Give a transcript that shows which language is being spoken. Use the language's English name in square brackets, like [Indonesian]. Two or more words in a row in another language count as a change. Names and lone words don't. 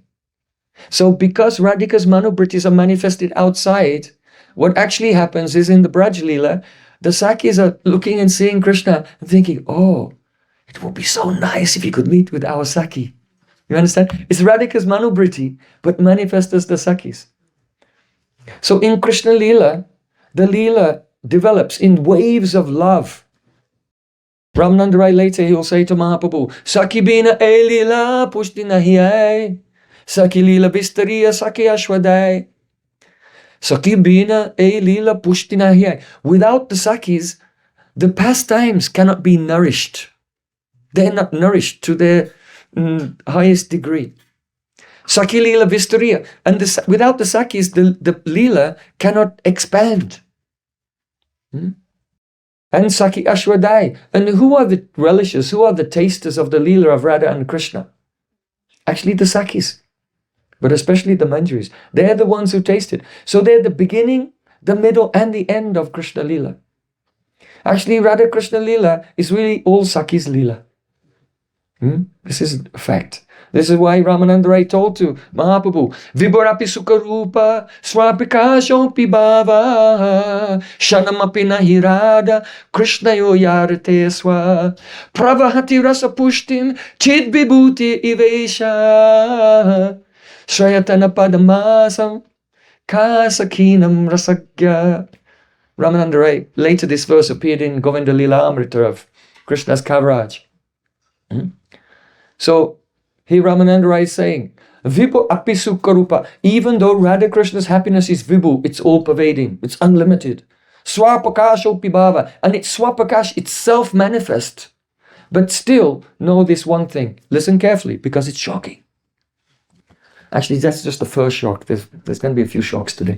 [English] So because Radhika's Manobrittis are manifested outside, what actually happens is in the Braj Leela, the Sakis are looking and seeing Krishna and thinking, oh, it would be so nice if he could meet with our Saki. You understand? It's Radhika's Manobritti, but manifest as the Sakis. So in Krishna Leela, the Leela develops in waves of love. Ramananda Rai later, he will say to Mahaprabhu, [Bangla] সখী বিনা এই লীলা পুষ্টি নাহি হয়, সখী লীলা বিস্তারিয়া সখী আস্বাদয়. সখী বিনা এই লীলা পুষ্টি নাহি হয়. [English] Without the Sakis, the pastimes cannot be nourished. They're not nourished to their highest degree. [Bangla] সখী লীলা বিস্তারিয়া. [English] And without the Sakis, the Leela cannot expand. [Bangla] And সখী আস্বাদয়. [English] And who are the relishers? Who are the tasters of the Leela of Radha and Krishna? Actually the Sakis. But especially the Manjaris. They're the ones who taste it. So they're the beginning, the middle, and the end of Krishna Leela. Actually, Radha Krishna Leela is really all Sakhi's Leela. This is a fact. This is why Ramananda Rai told to Mahaprabhu, [Sanskrit] विभुरपि सुखरूपः स्वप्रकाशोऽपि भावः क्षणमपि न हि राधा कृष्णयोर्या ऋते स्वाः प्रवहति रसपुष्टिं चिद्विभूतीरिवेशः श्रयति न पदमासां कः सखीनां रसज्ञः. [English] Ramananda Rai, later this verse appeared in Govinda Lila Amrita of Krishna's Kaviraj. So, here Ramananda Rai is saying, [Sanskrit] विभुरपि सुखरूपः, [English] even though Radha Krishna's happiness is vibhu, it's all pervading, it's unlimited. [Sanskrit] स्वप्रकाशोऽपि भावः, [English] and it's swapakash, it's self-manifest. But still, know this one thing. Listen carefully, because it's shocking. Actually, that's just the first shock. There's going to be a few shocks today.